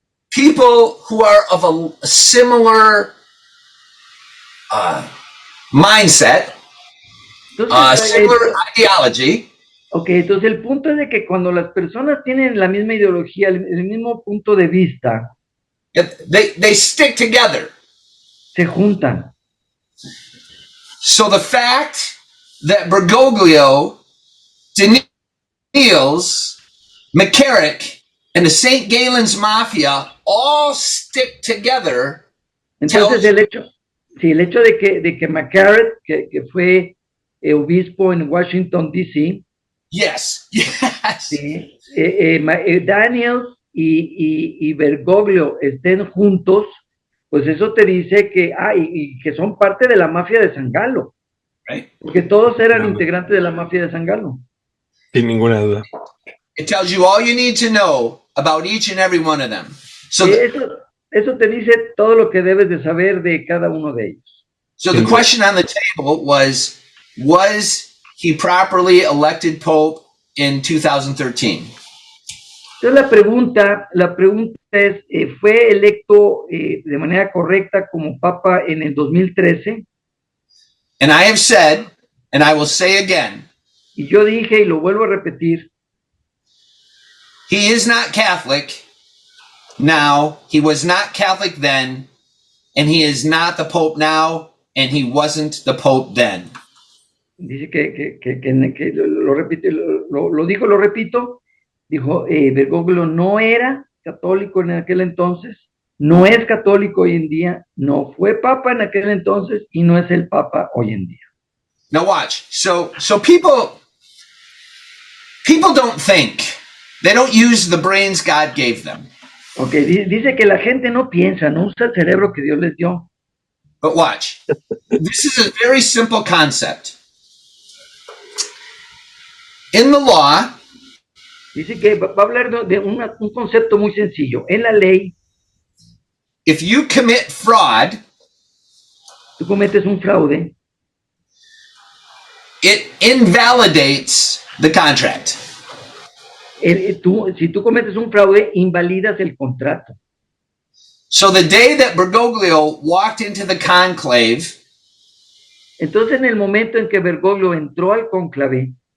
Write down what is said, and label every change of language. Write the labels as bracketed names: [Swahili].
[English] people who are of a similar mindset, similar ideology. [Spanish] Ok, entonces el punto es de que cuando las personas tienen la misma ideología, el mismo punto de vista, [English] they stick together. [Spanish] Se juntan. [English] So the fact that Bergoglio, Daniels, McCarrick, and the St. Galen's Mafia all stick together. [Spanish] Entonces el hecho de que McCarrick, que fue obispo en Washington, D.C., [English] yes. [Spanish] Sí, Daniels y Bergoglio estén juntos, pues eso te dice que y que son parte de la mafia de San Galo. [English] Right. [Spanish] Porque todos eran integrantes de la mafia de San Galo. Sin ninguna duda. [English] It tells you all you need to know about each and every one of them. So [Spanish] eso te dice todo lo que debes de saber de cada uno de ellos. [English] So the question on the table was he properly elected Pope in 2013? [Spanish] Entonces la pregunta es, ¿fue electo de manera correcta como papa en el 2013? [English] And I have said, and I will say again, [Spanish] y yo dije y lo vuelvo a repetir, [English] he is not Catholic now, he was not Catholic then, and he is not the Pope now, and he wasn't the Pope then. [Spanish] Dice que lo repite, lo dijo, lo repito, dijo, Bergoglio no era católico en aquel entonces, no es católico hoy en día, no fue papa en aquel entonces y no es el papa hoy en día. [English] Now watch. So people don't think. They don't use the brains God gave them. [Spanish] Okay, dice que la gente no piensa, no usa el cerebro que Dios les dio. [English] But watch. This is a very simple concept. In the law, [Spanish] dice que va a hablar de un concepto muy sencillo. En la ley, [English] if you commit fraud, [Spanish] tú cometes un fraude, [English] it invalidates the contract. [Spanish] Si tú cometes un fraude, invalidas el contrato. [English] So the day that Bergoglio walked into the conclave, [Spanish] entonces en el momento en que Bergoglio entró al cónclave,